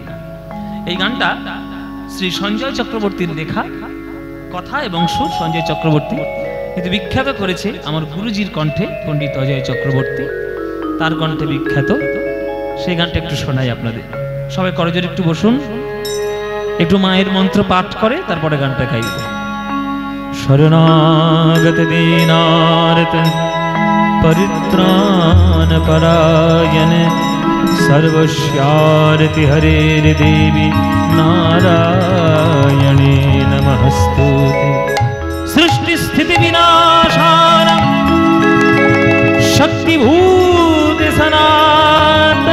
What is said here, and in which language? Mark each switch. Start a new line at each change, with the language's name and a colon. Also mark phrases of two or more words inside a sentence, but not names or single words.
Bangla: এই গানটা শ্রী সঞ্জয় চক্রবর্তীর লেখা, কথা এবং সুর সঞ্জয় চক্রবর্তী, কিন্তু বিখ্যাত করেছে আমার গুরুজির কণ্ঠে পণ্ডিত অজয় চক্রবর্তী, তার কণ্ঠে বিখ্যাত। সেই গানটা একটু শোনাই আপনাদের। সবাই করজোরে একটু বসুন, একটু মায়ের মন্ত্র পাঠ করে তারপরে গানটা গাইব।
Sanskrit: শরণাগত দীনার্ত परित्राण परायण सर्वस्यार्ति हरेर देवी नारायणे नमस्तुते। सृष्टि स्थिति विनाशान शक्तिभूत सनातन